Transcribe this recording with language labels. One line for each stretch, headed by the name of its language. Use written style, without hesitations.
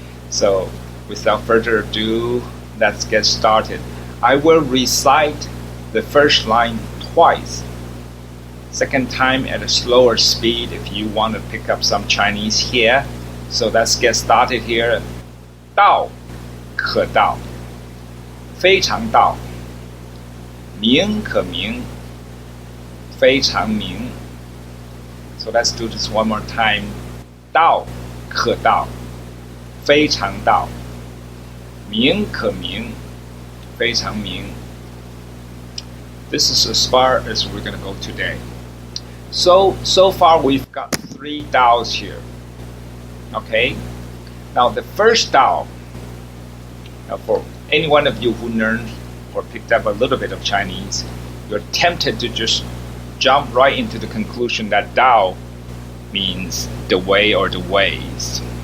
English: So without further ado, let's get started. I will recite the first line twice. Second time at a slower speed if you want to pick up some Chinese here. So let's get started here.
Chinese: 道可道，非常道；名可名，非常名。
English: So let's do this one more time.
Chinese: 道可道，非常道；名可名，非常名。
English: This is as far as we're going to go today. So far we've got 3 Taos here. Okay? Now the first Tao, for any one of you who learned or picked up a little bit of Chinese, you're tempted to just jump right into the conclusion that Tao means the way or the ways.